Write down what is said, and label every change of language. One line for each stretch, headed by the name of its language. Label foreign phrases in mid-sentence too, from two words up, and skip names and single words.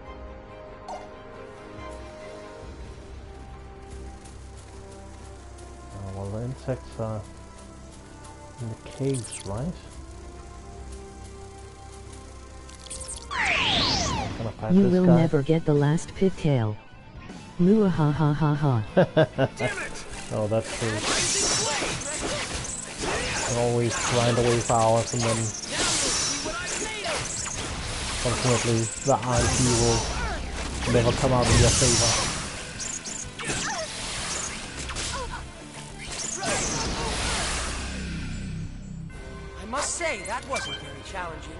English: Well, the insects are in the caves, right? You will never get the last pigtail. Moo ha ha ha ha. Oh, that's true. You always grind away for hours and then ultimately the RNG will never come out in your favor. I must say, that wasn't very challenging.